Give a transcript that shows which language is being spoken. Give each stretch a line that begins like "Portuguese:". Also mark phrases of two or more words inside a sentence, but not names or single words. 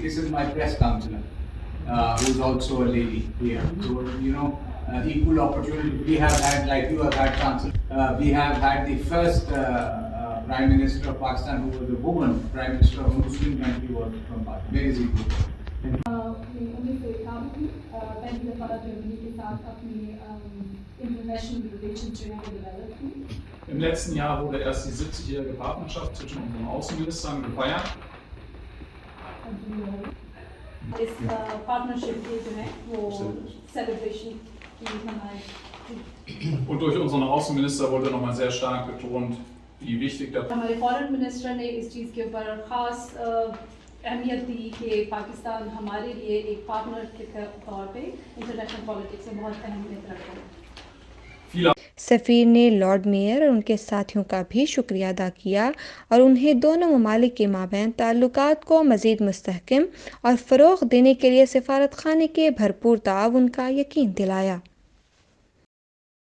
English: This is my press counselor, who is also a lady here. So equal opportunity. We have had, like you have had, Chancellor. We have had the first Prime Minister of Pakistan who was a woman. Prime Minister of a Muslim country was from Pakistan. Very equal.
Urdu: پہلی دفعہ جرمنی کے ساتھ اپنی
English: international relations
Urdu: جو ہیں ڈیولپ کی۔
German: Im letzten Jahr wurde erst die 70-jährige Partnerschaft zwischen unseren Außenministern gefeiert.
Urdu: اس پارٹنرشپ کے جو ہے وہ سیلیبریشن کی منائی۔
German: Und durch unseren Außenminister wurde nochmal sehr stark betont, wie wichtig der
Urdu: ہمارے
English: foreign minister
Urdu: نے اس چیز کے اوپر خاص اہمیت دی کہ پاکستان ہمارے لیے ایک پارٹنر کے طور پہ
English: international politics
Urdu: میں بہت اہمیت رکھتا ہے۔ سفیر نے لارڈ میئر اور ان کے ساتھیوں کا بھی شکریہ ادا کیا اور انہیں دونوں ممالک کے مابین تعلقات کو مزید مستحکم اور فروغ دینے کے لیے سفارت خانے کے بھرپور تعاون کا یقین دلایا۔